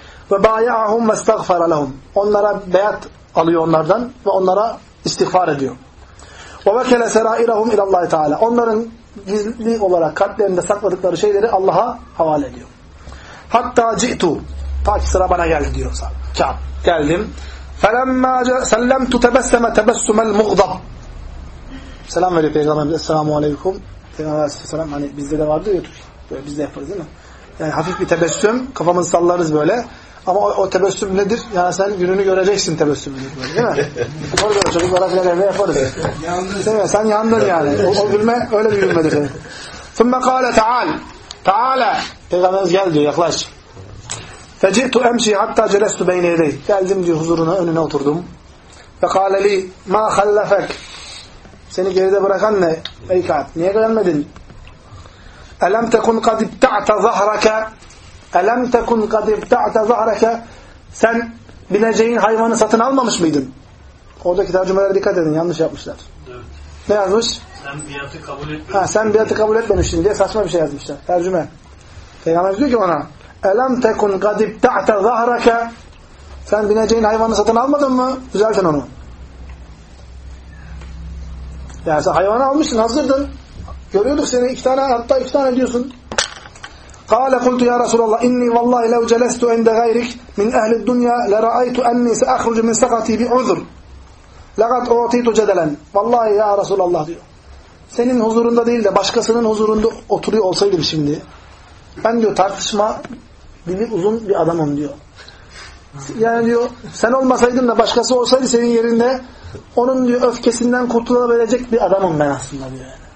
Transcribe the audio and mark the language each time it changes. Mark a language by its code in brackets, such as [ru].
[ar] وَبَايَعَهُمْ وَاسْتَغْفَرَ لَهُمْ [tr] Onlara beyat alıyor onlardan ve onlara istiğfar ediyor. [ar] وَوَكَلَ سَرَائِرَهُمْ اِلَى اللّٰهِ تَعَالَى [tr] Onların gizli olarak kalplerinde sakladıkları şeyleri Allah'a havale ediyor. [ar] حَتَّى جِئْتُ [tr] Ta ki sıra bana geldi diyor Kâb. Geldim. [ar] فَلَمَّا سَلَّمْتُ تَبَسَّمَ تَبَسُّمَ الْمُغْضَبِ [tr] Selam veriyor Peygamber'e. Esselamu aleyküm. Aleyküm. Hani bizde de vardı ya böyle biz de yaparız değil mi? Yani hafif bir tebessüm, kafamızı sallarız böyle. Ama o tebessüm nedir? Yani sen gününü göreceksin tebessümünü. Değil mi? Doğru, çocuklara filan evde yaparız. Değil mi? Sen yandın yani. O gülme öyle bir gülmedir. [ar] ثُمَّ قَالَ تَعَالَ تَعَالَ [tr] Peygamberimiz gel diyor, yaklaş. [ar] فَجِئْتُ اَمْشِي حَتَّى جَلَسْتُ بَيْنِ اَدَيْ [tr] Geldim diyor huzuruna, önüne oturdum. [ar] فَقَالَ لِي مَا خَلَّفَكَ [tr] Seni geride bırakan ne? Ey Kâb, niye gelmedin? [ar] أَلَمْ تَكُنْ قَدْ اِبْتَعْتَ ظَهْرَكَ أَلَمْ تَكُنْ قَدْ اِبْتَعْتَ ظَهْرَكَ [tr] Sen bineceğin hayvanı satın almamış mıydın? Oradaki tercümelere dikkat edin. Yanlış yapmışlar. Evet. Ne yazmış? Sen biatı kabul etmemiştin. Sen biatı kabul etmemiştin diye saçma bir şey yazmışlar. Tercüme. Peygamber diyor ki ona [ar] أَلَمْ تَكُنْ قَدْ اِبْتَعْتَ ظَهْرَكَ [tr] Sen bineceğin hayvanı satın almadın mı? Düzeltin onu. Yani sen hayvanı almışsın, hazırdın. Görüyorduk seni. İki tane, hatta iki tane diyorsun. [ar] قَالَ قُلْتُ يَا رَسُولَ اللّٰهِ اِنِّي وَاللّٰهِ لَوْ جَلَسْتُ اَنْدَ غَيْرِكَ مِنْ اَهْلِ الدُّنْيَا لَرَأَيْتُ اَنِّي سَأَخْرُجُ مِنْ سَقَتِي بِعُذْرٍ لَقَدْ اُعْتِيتُ جَدَلًا [tr] Vallahi ya Resulallah diyor. Senin huzurunda değil de başkasının huzurunda oturuyor olsaydım şimdi. Ben diyor tartışma dili uzun bir adamım diyor. Yani diyor sen olmasaydın da başkası olsaydı senin yerinde onun diyor öfkesinden kurtulabilecek bir adamım ben aslında diyor.